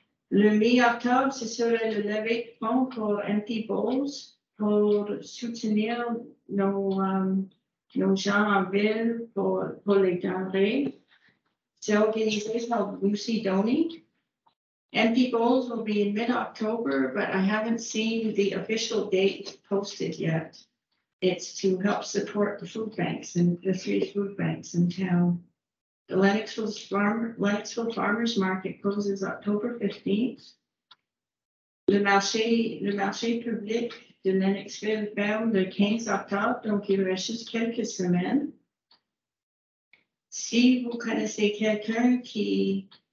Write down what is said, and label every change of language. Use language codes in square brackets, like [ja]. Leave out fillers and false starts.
[fr] Le mi-octobre, ce serait le lever de fonds pour Empty Bowls pour soutenir nos gens en ville pour les denrées. C'est organisé par Lucy Doney. [en] Empty Bowls will be in mid-October, but I haven't seen the official date posted yet. It's to help support the food banks and the 3 food banks in town. The Lennoxville Farmers Market closes October 15th. [fr] Le marché public de Lennoxville ferme le 15 octobre, donc il reste juste quelques semaines. Si vous connaissez quelqu'un qui